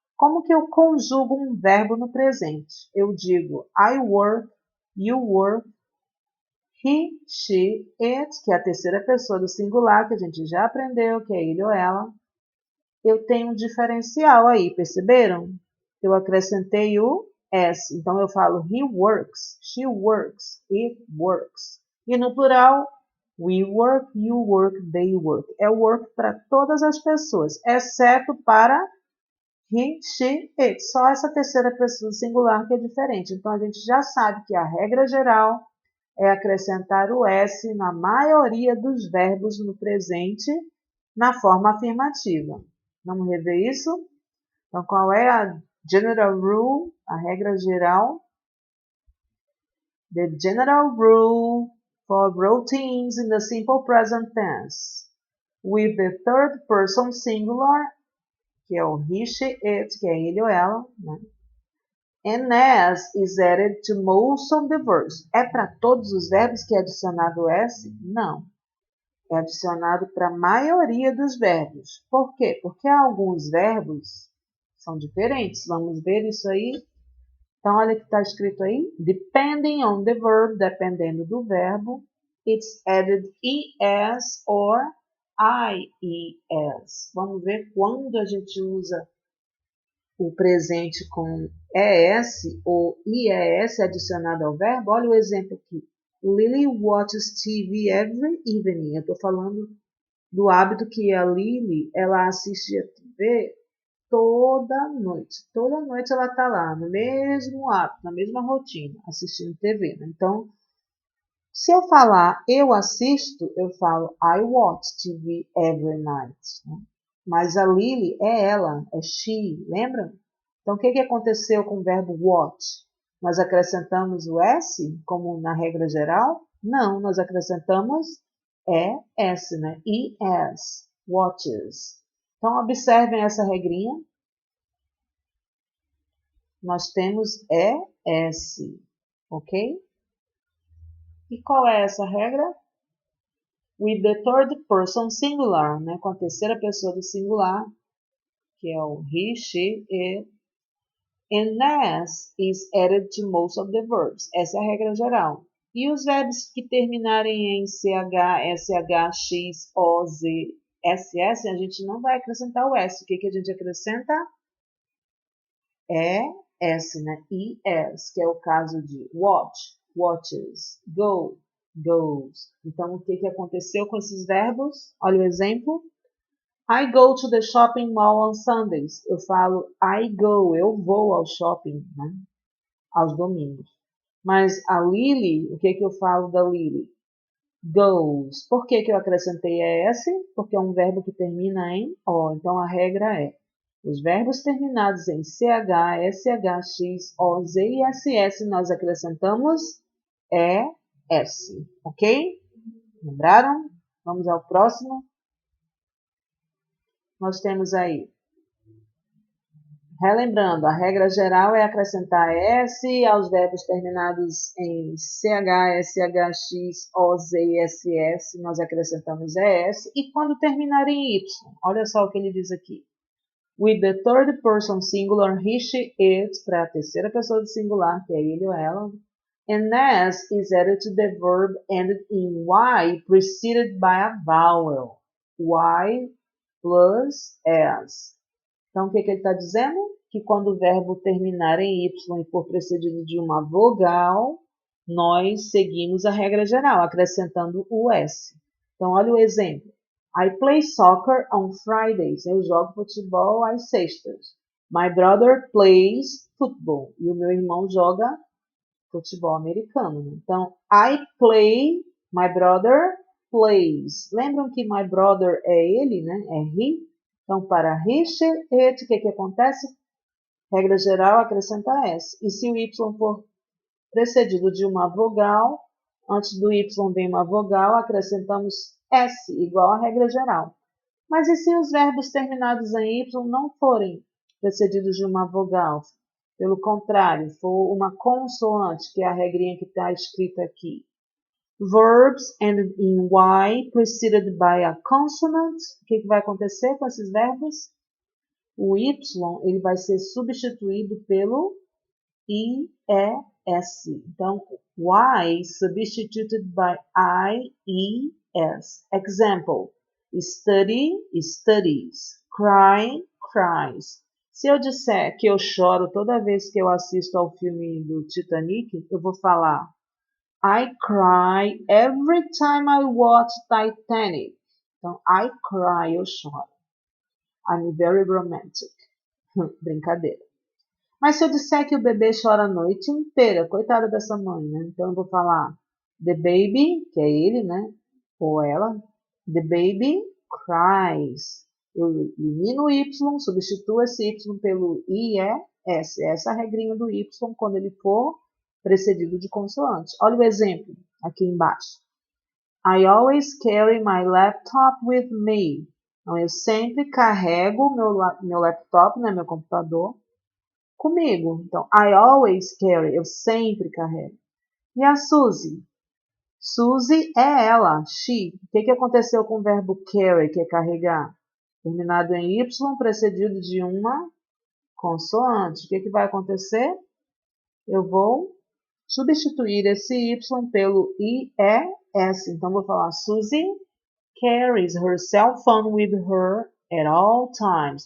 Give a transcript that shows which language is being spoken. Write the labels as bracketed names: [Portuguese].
[Portuguese] Como que eu conjugo um verbo no presente? Eu digo [English] I work, you work, he, she, it, [Portuguese] que é a terceira pessoa do singular, que a gente já aprendeu, que é ele ou ela. Eu tenho um diferencial aí, perceberam? Eu acrescentei o S. Então, eu falo [English] he works, she works, it works. [Portuguese] E no plural, [English] we work, you work, they work. [Portuguese] É work para todas as pessoas, exceto para he, she, it. Só essa terceira pessoa singular que é diferente. Então, a gente já sabe que a regra geral é acrescentar o S na maioria dos verbos no presente na forma afirmativa. Vamos rever isso? Então, qual é a general rule, a regra geral? [English] The general rule for routines in the simple present tense with the third person singular, [Portuguese] que é o he, she, it, que é ele ou ela, né? [English] And S is added to most of the verbs. [Portuguese] É para todos os verbos que é adicionado S? Não. É adicionado para a maioria dos verbos. Por quê? Porque alguns verbos são diferentes. Vamos ver isso aí? Então, olha o que está escrito aí. [English] Depending on the verb, [Portuguese] dependendo do verbo, [English] it's added ES or IES. [Portuguese] Vamos ver quando a gente usa o presente com ES ou IES adicionado ao verbo. Olha o exemplo aqui. [English] Lily watches TV every evening. [Portuguese] Eu estou falando do hábito que a Lily, ela assiste a TV toda noite. Toda noite ela está lá, no mesmo hábito, na mesma rotina, assistindo TV. Né? Então, se eu falar eu assisto, eu falo [English] I watch TV every night. [Portuguese] Né? Mas a Lily é ela, é she, lembra? Então, o que aconteceu com o verbo watch? Nós acrescentamos o S, como na regra geral? Não, nós acrescentamos S, né? ES, watches. Então, observem essa regrinha. Nós temos ES, ok? E qual é essa regra? [English] With the third person singular, né? [Portuguese] Com a terceira pessoa do singular, que é o he, she, it. [English] And S is added to most of the verbs. [Portuguese] Essa é a regra geral. E os verbos que terminarem em CH, SH, X, O, Z, SS, a gente não vai acrescentar o S. O que a gente acrescenta? É S, né? ES, que é o caso de watch, watches, go, goes. Então, o que aconteceu com esses verbos? Olha o exemplo. [English] I go to the shopping mall on Sundays. [Portuguese] Eu falo [English] I go, [Portuguese] eu vou ao shopping, né? Aos domingos. Mas a Lily, o que eu falo da Lily? Goes. Por que eu acrescentei ES? Porque é um verbo que termina em O. Então a regra é: os verbos terminados em CH, SH, X, O, Z e SS nós acrescentamos ES. Ok? Lembraram? Vamos ao próximo. Nós temos aí, relembrando, a regra geral é acrescentar S aos verbos terminados em CH, SH, X, O, Z e SS, nós acrescentamos ES. E quando terminar em Y, olha só o que ele diz aqui. [English] With the third person singular, he, she, it, [Portuguese] para a terceira pessoa do singular, que é ele ou ela. [English] And S is added to the verb ended in Y, preceded by a vowel. Y plus S. [Portuguese] Então, o que ele está dizendo? Que quando o verbo terminar em Y e for precedido de uma vogal, nós seguimos a regra geral, acrescentando o S. Então, olha o exemplo. [English] I play soccer on Fridays. [Portuguese] Eu jogo futebol às sextas. [English] My brother plays football. [Portuguese] E o meu irmão joga futebol americano. [English] Então, I play, my brother plays. [Portuguese] Lembram que my brother é ele, né? É he. Então, para he, she, it, o que acontece? Regra geral, acrescenta S. E se o Y for precedido de uma vogal, antes do Y vem uma vogal, acrescentamos S, igual à regra geral. Mas e se os verbos terminados em Y não forem precedidos de uma vogal? Pelo contrário, for uma consoante, que é a regrinha que está escrita aqui. [English] Verbs ended in Y, preceded by a consonant. [Portuguese] O que vai acontecer com esses verbos? o Y ele vai ser substituído pelo IES. [English] Então, Y substituted by IES. Example, study, studies, cry, cries. [Portuguese] Se eu disser que eu choro toda vez que eu assisto ao filme do Titanic, eu vou falar [English] I cry every time I watch Titanic. Então, I cry, [Portuguese] eu choro. [English] I'm very romantic. [Portuguese] Brincadeira. Mas se eu disser que o bebê chora a noite inteira, coitada dessa mãe, né? Então eu vou falar the baby, que é ele, né? Ou ela. [English] The baby cries. [Portuguese] Eu elimino o Y, substituo esse Y pelo IES. Essa é a regrinha do Y quando ele for precedido de consoante. Olha o exemplo aqui embaixo. [English] I always carry my laptop with me. [Portuguese] Então, eu sempre carrego meu laptop, né, meu computador, comigo. Então, [English] I always carry, [Portuguese] eu sempre carrego. E a Suzy? Suzy é ela, she. O que aconteceu com o verbo carry, que é carregar? Terminado em Y, precedido de uma consoante. O que vai acontecer? Eu vou substituir esse Y pelo IES. Então, vou falar [English] Suzy carries her cell phone with her at all times.